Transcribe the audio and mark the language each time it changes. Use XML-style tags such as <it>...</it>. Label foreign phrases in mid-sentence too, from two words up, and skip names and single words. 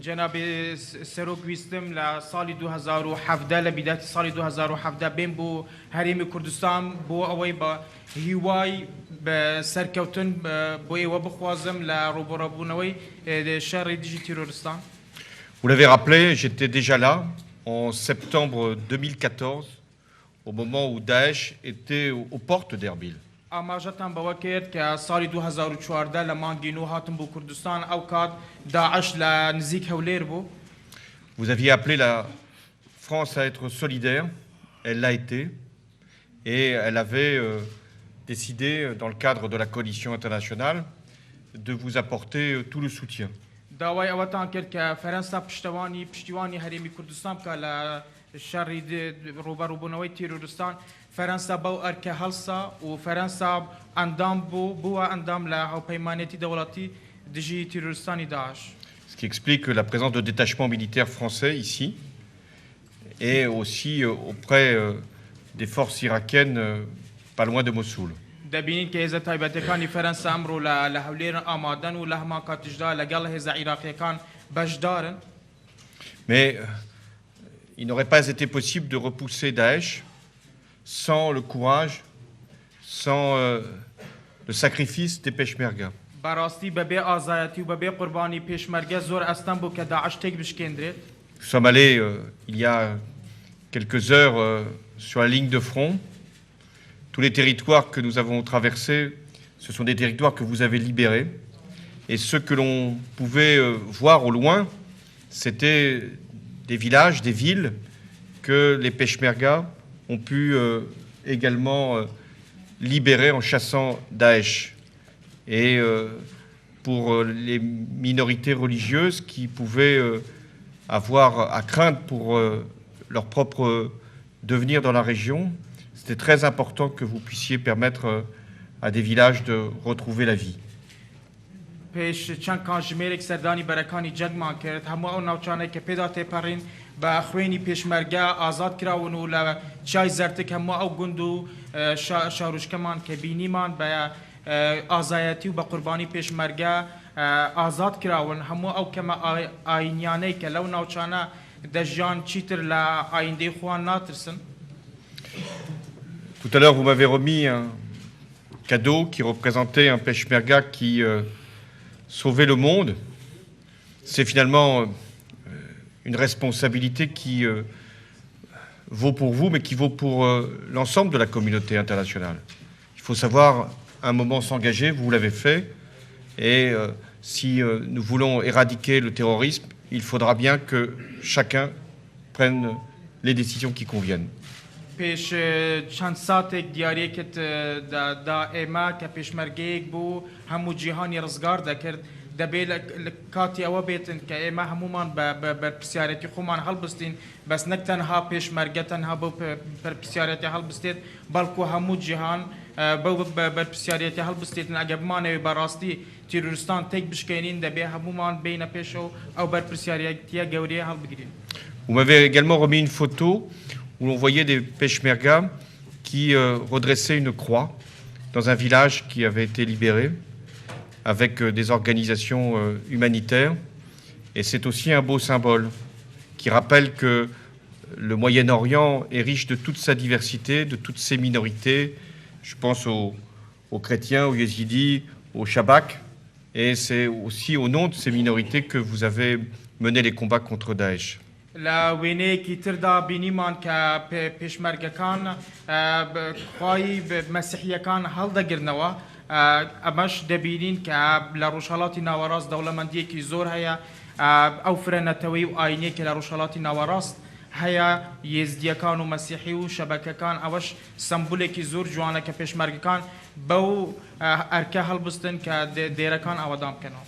<ku>جناب سروک ویستم لسال 2017 لبداية سال 2017 بين بو هرم كردستان بو اوي با هواي بسركوتن بو ايوه بخوازم لروبرابونوي شر ديجي تيرورستان.</ku> <fr>Vous l'avez rappelé, j'étais déjà là en septembre 2014, au moment où Daesh était aux portes d'Erbil.</fr> <ckb>ئاماژەتان بەوە کرد کە ساڵی 2014 لە مانگین و هاتم بۆ کوردستان ئەو کات داعش لە نزیک هەولێر بوو.</ckb> <fr>Vous aviez appelé la France à être solidaire, elle l'a été, et elle avait décidé, dans le cadre de la coalition internationale, de vous apporter tout le soutien.</fr> <ckb>داوای ئەوەتان کرد کە فەرەنسا پشتیوانی هەرێمی کوردستان بکە لە شەڕی ڕوبەڕووبوونەوەی تیرۆریستان. فەرەنسا بەو ئەرکە هەڵسا و فەرەنسا ئەندام بووە ئەندام لە هاوپەیمانێتی دەوڵەتی دژی تیرۆریستانی داعش.</ckb> <fr>Ce qui explique la présence de détachements militaires français ici, et aussi auprès des forces irakiennes pas loin de Mossoul.</fr> <ckb>دەبینین کە هێزە تایبەتەکانی فەرەنسا ئەمڕۆ لە هەولێرن ئامادەن و لە هەمان کاتیشدا لەگەڵ هێزە عێراقیەکان بەشدارن.</ckb> <fr>Mais il n'aurait pas été possible de repousser Daesh sans le courage, sans le sacrifice des Peshmerga.</fr> <ckb>بەڕاستی بەبێ ئازایەتی و بەبێ قوربانی پێشمەرگە زۆر ئەستەم بوو کە داعش تێک بشکێندرێت.</ckb> <fr>Nous sommes allés il y a quelques heures sur la ligne de front. Tous les territoires que nous avons traversés, ce sont des territoires que vous avez libérés. Et ce que l'on pouvait voir au loin, c'était des villages, des villes que les Peshmerga ont pu également libérer en chassant Daesh. Et pour les minorités religieuses qui pouvaient avoir à craindre pour leur propre devenir dans la région, c'était très important que vous puissiez permettre à des villages de retrouver la vie.</fr> <ckb>پێش چەند کاتژمێرێک سەردانی بەرەکانی جەنگمان کرد هەموو ئەو ناوچانەی کە پێدا تێپەڕین بە خوێنی پێشمەرگە ئازاد کراون و لە چای زەرتک هەموو ئەو گوند و شاروشکەمان کە بینیمان بە ئازایەتی و بە قوربانی پێشمەرگە ئازاد کراون هەموو ئەو کەمە ئاینیانەی کە لەو ناوچانە دەژیان چیتر لە ئایندەی خۆیان ناترسن.</ckb> <fr>Tout à l'heure, vous m'avez remis un cadeau qui représentait un Peshmerga qui sauvait le monde. C'est finalement une responsabilité qui vaut pour vous, mais qui vaut pour l'ensemble de la communauté internationale. Il faut savoir un moment s'engager, vous l'avez fait, et si nous voulons éradiquer le terrorisme, il faudra bien que chacun prenne les décisions qui conviennent.</fr> <ckb>پێش چەند ساتێک دیارێکت دا ئێمە کە پێشمەرگەیەک بوو هەموو جیهانی ڕزگار دەکرد دەبێت لە کاتی ئەوە بێتن کە ئێمە هەمومان بە پرسیارەتی خۆمان هەڵبستین بەس نەک تەنها پێشمەرگە تەنها بەو پرسیارەتی هەڵبستێت بەڵکو هەموو جیهان بەو پرسیارەتی هەڵبستێتن ئەگە بمانەوێت بەڕاستی تیرۆریستان تێک بشکێنین دەبێت هەمومان بینە پێشەوە ئەو بەرپرسیارەتیە گەورەیە هەڵبگرین.</ckb> <fr>Vous m'avez également remis une photo où l'on voyait des Peshmerga qui redressaient une croix dans un village qui avait été libéré avec des organisations humanitaires. Et c'est aussi un beau symbole qui rappelle que le Moyen-Orient est riche de toute sa diversité, de toutes ses minorités. Je pense aux chrétiens, aux yézidis, aux Shabak. Et c'est aussi au nom de ces minorités que vous avez mené les combats contre Daesh.</fr> <ckb>لە وێنەیەکی تردا بینیمان کە پێشمەرگەکان خوای مەسیحیەکان هەڵدەگرنەوە ئەمەش دەبینین کە لە ڕۆژهەڵاتی ناوەڕاست دەوڵەمەندیەکی زۆر هەیە ئەو فرەنەتەوەی و ئاینێکی لە ڕۆژهەڵاتی ناوەڕاست هەیە یێزدیەکان و مەسیحی و شەبەکەکان ئەوەش سمبولێکی زۆر جوانە کە پێشمەرگەکان بەو ئەرکە هەڵبستن کە دێرەکان ئەوەدام بکەنەوە.</ckb>